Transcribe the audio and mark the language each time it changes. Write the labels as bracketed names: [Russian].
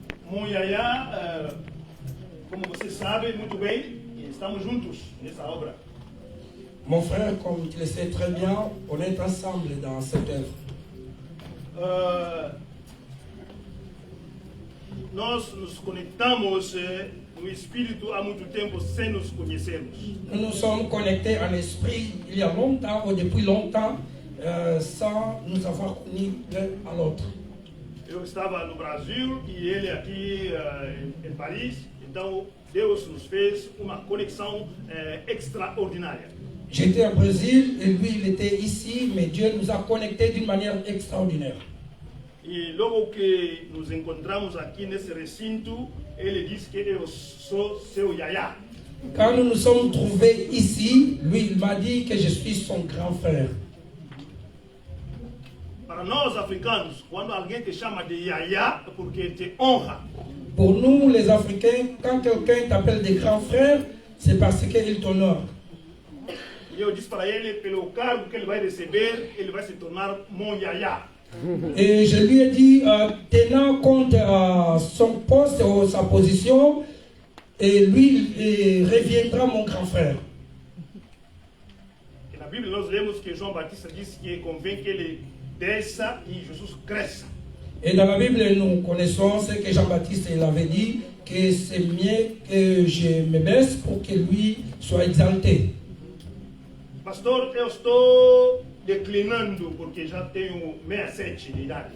[Portuguese] Mon Yaya, como você sabe muito bem, estamos juntos nessa obra. [French] Mon frère, comme tu le sais très bien, on est ensemble dans cette œuvre. [Portuguese] Nós nos conectamos no Espírito há muito tempo sem nos conhecermos. [French] Nous nous sommes connectés en esprit il y a longtemps, ou depuis longtemps, sans nous avoir connus l'un à l'autre. [Portuguese] Eu estava no Brasil e ele aqui em Paris, então Deus nos fez uma conexão extraordinária. [French] J'étais au Brésil et lui il était ici, mais Dieu nous a connectés d'une manière extraordinaire. [Portuguese] E logo que nos encontramos aqui nesse recinto, ele disse que eu sou seu Yaya. [French] Quand nous nous sommes trouvés ici, lui il m'a dit que je suis son grand frère. [Portuguese] Para nós africanos, quando alguém te chama de Yaya, é porque te honra. [French] Pour nous les Africains, quand quelqu'un t'appelle des grands frères, c'est parce qu'il t'honore. [Portuguese] E eu disse para ele, pelo cargo que ele vai receber, ele vai se tornar mon Yaya. [French] Et je lui ai dit, tenant compte son poste ou sa position, et lui il reviendra mon grand frère. [Portuguese] E na Bíblia nós lemos que João Batista disse que convém que ele desça e Jesus cresça. [French] Et dans la Bible, nous connaissons ce que Jean-Baptiste il avait dit, que c'est mieux que je me baisse pour que lui soit exalté. [Portuguese] Pastor, eu estou declinando porque já tenho 67 de idade.